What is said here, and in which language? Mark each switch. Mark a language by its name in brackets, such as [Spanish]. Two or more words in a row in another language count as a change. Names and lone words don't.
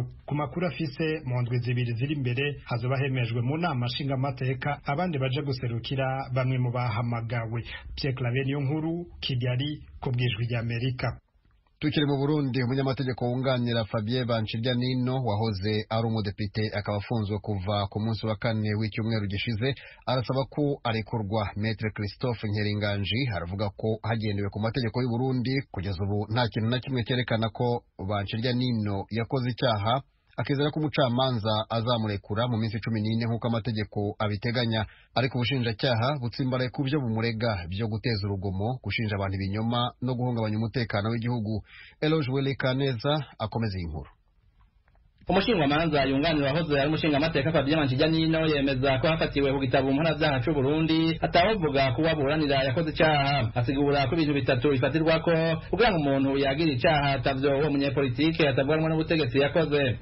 [Rundi] Ku makuru afise mu ndwi zibiri ziri imbere hazoba hemejwe mu nama nshingamateka abandi baje guserukira bamwe mu bahamagawe. [Kinyarwanda] Pierre Claver Niyonkuru, Kigali, ku bw'ijwi ry'Amerika. Tukiri mu Burundi, umunyamategeko wunganira Fabien Banshiryanino wahoze ari umudepite akaba afunzwe kuva ku munsi wa kane w'icyumweru gishize arasaba ko arekurwa. Maître Christophe Nkeringanji aravuga ko hagendewe ku mategeko y'u Burundi kugeza ubu nta kintu na kimwe cyerekana ko Banshiryanino yakoze icyaha, akizera ko umucamanza azamurekura mu minsi 14 nk'uko amategeko abiteganya. Ariko ubushinjacyaha butsimbaraye ku byo bumurega byo guteza urugomo, gushinja abantu ibinyoma no guhungabanya umutekano w'igihugu. Eloge Willy Kaneza akomeza inkuru. [Rundi] Umushingamanza yunganira wahoze ari umushingamateka Fabien Banshiryanino yemeza ko hafatiwe ku gitabo mpanavyaha c'u Burundi atawovuga ko waburanira yakoze icyaha. Asigura ko ibintu bitatu bifatirwako kugira ngo umuntu yagira icyaha atavyo uwo munyepolitike atavuganwa n'ubutegetsi yakoze.